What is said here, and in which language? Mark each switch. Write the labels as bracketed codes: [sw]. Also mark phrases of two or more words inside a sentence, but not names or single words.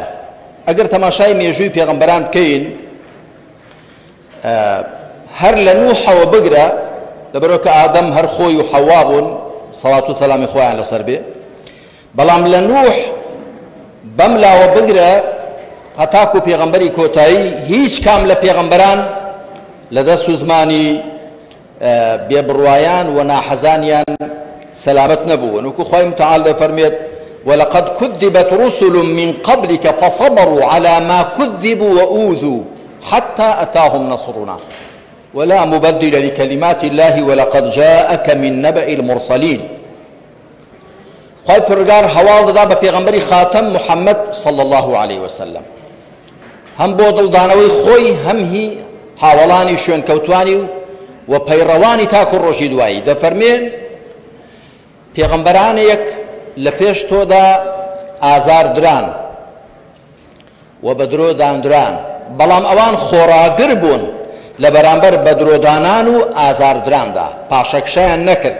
[ckb] ئەگەر تەماشای مێژووی پێغەمبەران بکەین، هەر لە نوحەوە بگرە، لەبەرەوە کە ئادەم هەر خۆی و حەوا بوون سەڵات و سەلامی خۆیان لەسەر بێ، بەڵام لە نوح بەم لاوە بگرە هەتاکو پێغەمبەری کۆتایی، هیچ کام لە پێغەمبەران لە دەست و زمانی بێبڕوایان و ناحەزانیان سەلامەت نەبوون. وەکو خوای متعال دەفەرمێت [ar] ولقد كذبت رسل من قبلك فصبروا على ما كذبوا وأوذوا حتى أتاهم نصرنا ولا مبدل لكلمات الله ولقد جاءك من نبأ المرسلين. [ckb] خوای پروردگار هەواڵ دەدا بە پێغەمبەری خاتەم محەممەد [ar] صلی الله عليه وسلم، [ckb] هەم بۆ دڵدانەوەی خۆی، هەم هی هاوڵانی شوێنکەوتوانی و پەیڕەوانی تاکو ڕۆژی دوایی. دەفەرمێ پێغەمبەرانێک لە پێش تۆدا ئازاردران و بە درۆ داندران، بەڵام ئەوان خۆڕاگر بوون لە بەرامبەر بە درۆدانان و ئازاردراندا، پاشەکشەیان نەکرد.